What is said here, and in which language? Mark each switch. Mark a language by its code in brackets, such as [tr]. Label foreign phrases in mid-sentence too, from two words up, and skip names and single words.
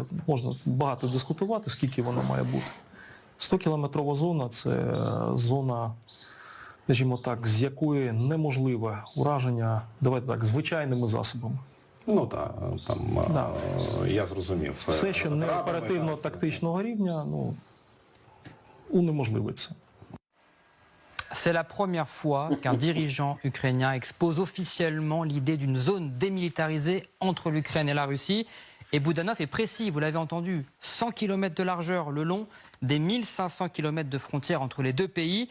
[uk] Можна багато дискутувати, скільки вона має бути. 100-кілометрова зона – це зона, скажімо так, з якої неможливе ураження, давайте так, звичайними засобами. Ну так, там я зрозумів. Все, що не оперативно-тактичного рівня, ну, унеможливить це. [fr] C'est la première fois qu'un dirigeant ukrainien expose officiellement l'idée d'une zone démilitarisée entre l'Ukraine et la Russie. Et Boudanov est précis, vous l'avez entendu, 100 km de largeur le long des 1500 km de frontières entre les deux pays.